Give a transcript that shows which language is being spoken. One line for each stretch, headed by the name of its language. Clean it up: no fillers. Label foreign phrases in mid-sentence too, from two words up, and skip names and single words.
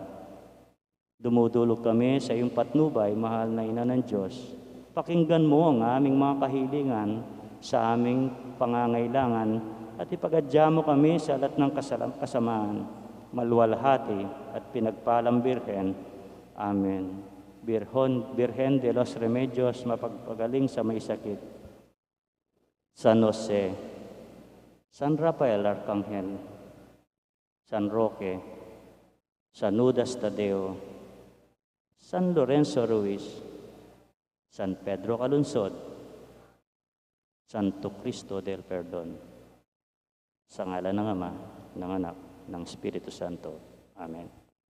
Filipino: Dumudulog kami sa iyong patnubay, mahal na Ina ng Diyos. Pakinggan mo ang aming mga kahilingan sa aming pangangailangan at ipagadya mo kami sa lahat ng kasamaan, maluwalhati at pinagpalang Birhen. Amen. Birhen de los Remedios, mapagpagaling sa may sakit. San Jose, San Rafael Arcangel, San Roque, San Judas Tadeo, San Lorenzo Ruiz, San Pedro Calunsod, Santo Cristo del Perdon. Sa ngalan ng Ama, ng Anak, ng Espiritu Santo. Amen.